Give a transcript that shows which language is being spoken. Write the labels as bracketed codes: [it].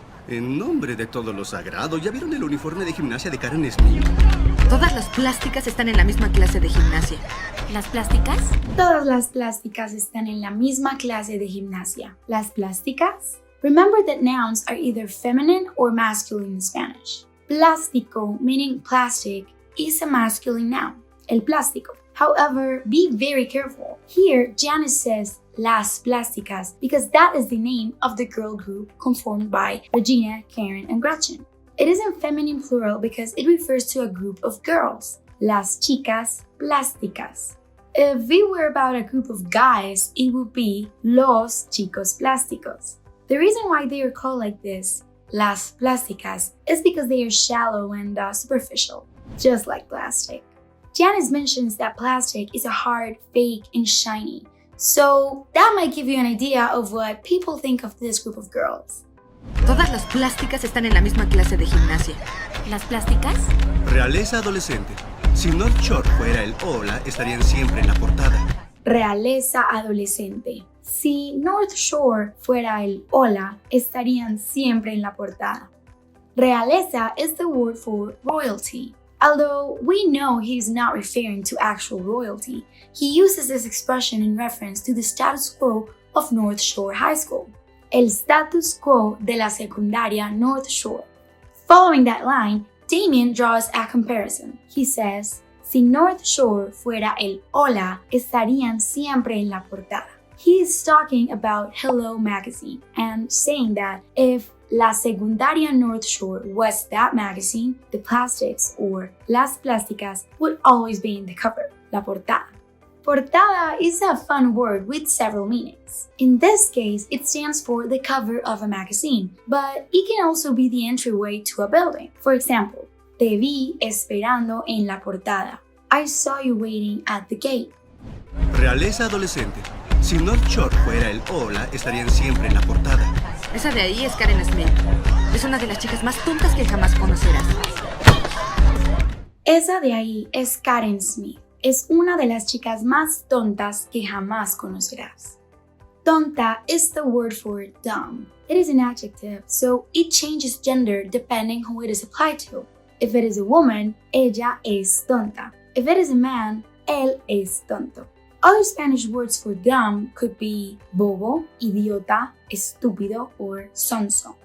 [es] En nombre de todo lo sagrado, ¿ya vieron el uniforme de gimnasia de Karen Smith? Todas las plásticas están en la misma clase de gimnasia. ¿Las plásticas? Todas las plásticas están en la misma clase de gimnasia. ¿Las plásticas? [en] Remember that nouns are either feminine or masculine in Spanish. Plástico, meaning plastic, is a masculine noun, [es] el plástico. [en] However, be very careful. Here, Janice says [es] las plásticas [en] because that is the name of the girl group conformed by Regina, Karen, and Gretchen. It is in feminine plural because it refers to a group of girls, [es] las chicas plásticas. [en] If it were about a group of guys, it would be [es] los chicos plásticos. [en] The reason why they are called like this, [es] las plásticas, [en] is because they are shallow and superficial, just like plastic. Janice mentions that plastic is a hard, fake, and shiny. So that might give you an idea of what people think of this group of girls. [es] Todas las plásticas están en la misma clase de gimnasia. ¿Las plásticas? Realeza adolescente. Si North Shore fuera el hola, estarían siempre en la portada. Realeza adolescente. Si North Shore fuera el hola, estarían siempre en la portada. [en] Realeza is the word for royalty. Although we know he's not referring to actual royalty, he uses this expression in reference to the status quo of North Shore High School. [es] El status quo de la secundaria North Shore. [en] Following that line, Damien draws a comparison. He says, [es] si North Shore fuera el hola, estarían siempre en la portada. [en] He is talking about Hello magazine and saying that if [es] La secundaria North Shore [en] was that magazine, the plastics or [es] las plásticas [en] would always be in the cover, [es] la portada. [en] Portada is a fun word with several meanings. In this case, it stands for the cover of a magazine, but it can also be the entryway to a building. For example, [es] te vi esperando en la portada. [en] I saw you waiting at the gate. [es] Realeza adolescente. Si North Shore fuera el hola, estarían siempre en la portada. Esa de ahí es Karen Smith. Es una de las chicas más tontas que jamás conocerás. Esa de ahí es Karen Smith. Es una de las chicas más tontas que jamás conocerás. [en] Tonta is the word for dumb. It is an adjective, so it changes gender depending who it is applied to. If it is a woman, [es] ella es tonta. [en] If it is a man, [es] él es tonto. [en] Other Spanish words for dumb could be bobo, idiota, estúpido, or sonso.